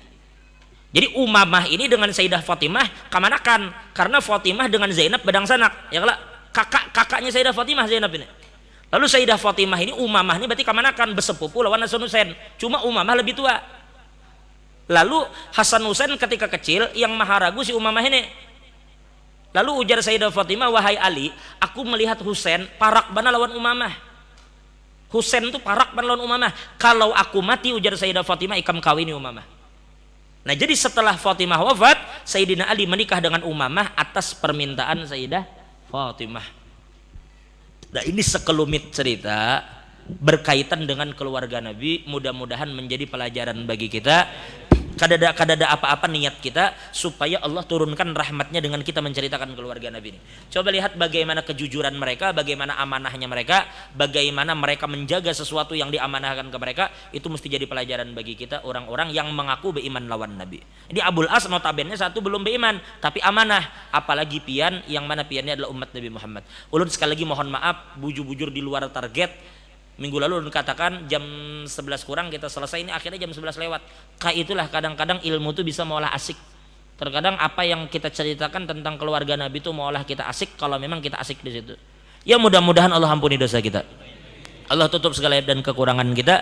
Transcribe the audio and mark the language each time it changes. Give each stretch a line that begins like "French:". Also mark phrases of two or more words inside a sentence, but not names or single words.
Banjar: Jadi Umamah ini dengan Sayyidah Fatimah kamanakan, karena Fatimah dengan Zainab bedang sanak, ya kalau kakaknya Sayyidah Fatimah Zainab ini. Lalu Sayyidah Fatimah ini, Umamah ini berarti kamanakan bersepupu lawan Hasan Husain. Cuma Umamah lebih tua. Lalu Hasan Husain ketika kecil yang maha ragu si Umamah ini. Lalu ujar Sayyidah Fatimah, wahai Ali, aku melihat Husain parak bana lawan Umamah. Husain itu parak bana lawan Umamah. Kalau aku mati, ujar Sayyidah Fatimah, ikam kawini Umamah. Nah jadi setelah Fatimah wafat, Sayyidina Ali menikah dengan Umamah atas permintaan Sayyidah Fatimah. Nah ini sekelumit cerita berkaitan dengan keluarga Nabi, mudah-mudahan menjadi pelajaran bagi kita kadada apa-apa niat kita supaya Allah turunkan rahmatnya dengan kita menceritakan keluarga Nabi ini. Coba lihat bagaimana kejujuran mereka, bagaimana amanahnya mereka, bagaimana mereka menjaga sesuatu yang diamanahkan ke mereka. Itu mesti jadi pelajaran bagi kita orang-orang yang mengaku beriman lawan Nabi. Ini Abul As notabene satu belum beriman tapi amanah, apalagi pian yang mana piannya adalah umat Nabi Muhammad. Ulun sekali lagi mohon maaf bujur-bujur di luar target. Minggu lalu katakan jam 11 kurang kita selesai, ini akhirnya jam 11 lewat. Kayak itulah kadang-kadang ilmu itu bisa malah asik. Terkadang apa yang kita ceritakan tentang keluarga Nabi itu malah kita asik kalau memang kita asik di situ. Ya mudah-mudahan Allah ampuni dosa kita. Allah tutup segala aib dan kekurangan kita.